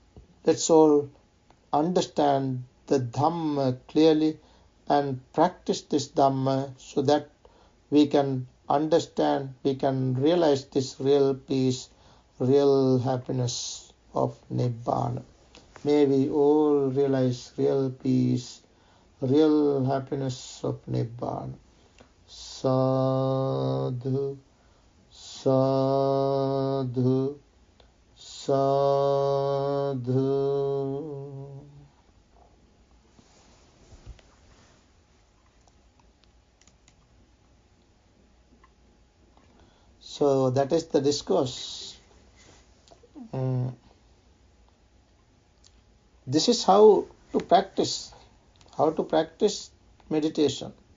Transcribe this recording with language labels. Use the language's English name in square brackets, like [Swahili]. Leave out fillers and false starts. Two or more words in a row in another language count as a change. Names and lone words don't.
[English] Let's all understand the Dhamma clearly and practice this Dhamma so that we can understand, we can realize this real peace, real happiness of Nibbana. May we all realize real peace, real happiness of Nibbana. [Pali] Sadhu, sadhu, sadhu. [English] So that is the discourse. This is how to practice meditation.